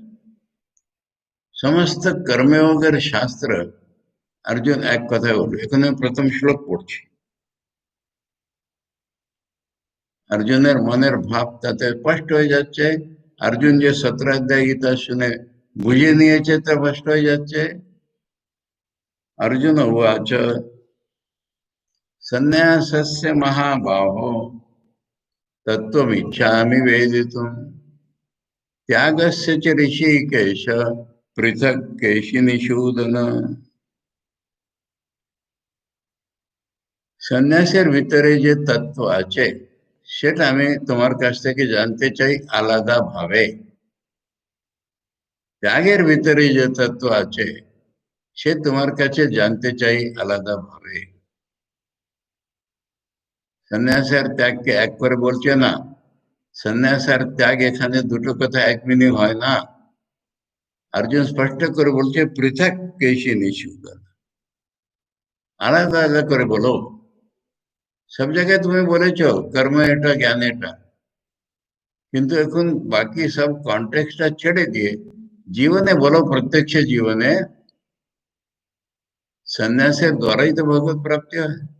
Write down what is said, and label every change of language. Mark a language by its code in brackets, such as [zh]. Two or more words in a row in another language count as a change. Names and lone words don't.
[bn] সমস্ত কর্মযোগের শাস্ত্র অর্জুন এক কথায় বলবে। এখানে প্রথম শ্লোক পড়ছি, অর্জুনের মনের ভাব তাতে স্পষ্ট হয়ে যাচ্ছে। অর্জুন যে 17 অধ্যায় গীতা শুনে বুঝে নিয়েছে তা স্পষ্ট হয়ে যাচ্ছে। [sa] अर्जुन उवाच सन्न्यासस्य महाबाहो तत्त्वमिच्छामि वेदितुम् त्यागस्य च ऋषिकेश पृथक् केशिनिषूदन। [bn] সন্ন্যাসের ভিতরে যে তত্ত্ব আছে সেটা আমি তোমার কাছ থেকে জানতে চাই আলাদা ভাবে। ত্যাগের ভিতরে যে তত্ত্ব আছে সে তোমার কাছে জানতে চাই আলাদা ভাবে। সন্ন্যাস আর ত্যাগকে এক করে বলছে না, সন্ন্যাস আর ত্যাগ এখানে দুটো কথা এক মিনিং হয় না। अर्जुन स्पष्ट করে বলছে [sa] পৃথক কেশি নিষূদন, [bn] আলাদা আলাদা করে বলো। সব জায়গায় তুমি বলেছো কর্ম এটা জ্ঞান এটা, কিন্তু এখন বাকি সব কন্টেক্সটটা ছেড়ে দিয়ে জীবনে বলো, প্রত্যক্ষ জীবনে সন্ন্যাসের দ্বারাই তো ভগবত প্রাপ্তি হয়।